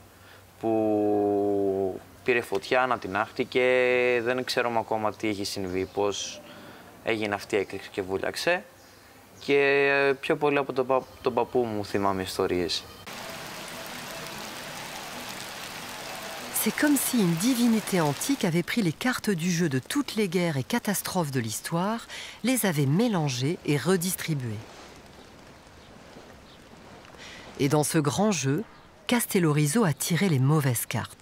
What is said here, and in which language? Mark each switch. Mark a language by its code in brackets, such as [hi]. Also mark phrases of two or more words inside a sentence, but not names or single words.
[el] που πήρε φωτιά, ανατινάχτηκε, δεν ξέρουμε ακόμα τι έχει συμβεί, πώς έγινε αυτή η έκρηξη και βούλιαξε. Και πιο πολύ από τον παππού μου θυμάμαι ιστορίες. [fr] C'est comme si une divinité antique avait pris les cartes du jeu de toutes les guerres et catastrophes de l'histoire, les avait mélangées et redistribuées. Et dans ce grand jeu, Castellorizo a tiré les mauvaises cartes.